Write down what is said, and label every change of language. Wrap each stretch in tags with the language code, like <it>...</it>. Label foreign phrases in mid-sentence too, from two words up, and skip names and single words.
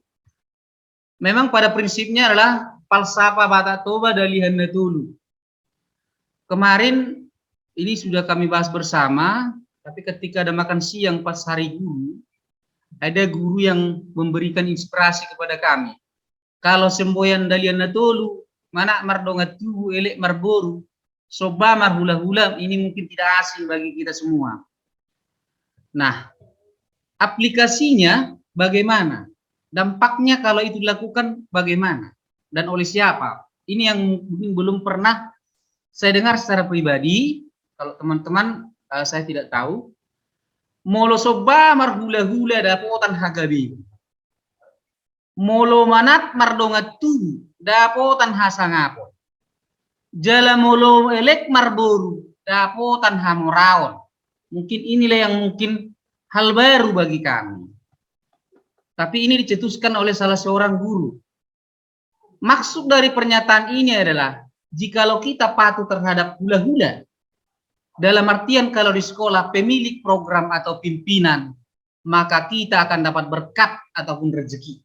<id>Memang pada prinsipnya adalah falsafah Bata Toba Dalihan Natulu. Kemarin ini sudah kami bahas bersama, tapi ketika ada makan siang pas hari guru, ada guru yang memberikan inspirasi kepada kami. Kalau semboyan Dalihan Natulu,</id> <bbc>mana mardonga tubuh elek marboru, soba marhula-hula,</bbc> <id>ini mungkin tidak asing bagi kita semua. Nah, aplikasinya bagaimana? Dampaknya kalau itu dilakukan bagaimana? Dan oleh siapa? Ini yang mungkin belum pernah saya dengar secara pribadi. Kalau teman-teman saya tidak tahu.</id> <bbc>Molo soba marhula-hula dapotan hagabi. Molo manat mardonga tu dapotan hasangapo. Jala molo elek marboru dapotan hamoraon.</bbc> <id>Mungkin inilah yang mungkin hal baru bagi kami. Tapi ini dicetuskan oleh salah seorang guru. Maksud dari pernyataan ini adalah, jikalau kita patuh terhadap hula-hula, dalam artian kalau di sekolah pemilik program atau pimpinan, maka kita akan dapat berkat ataupun rezeki.</id>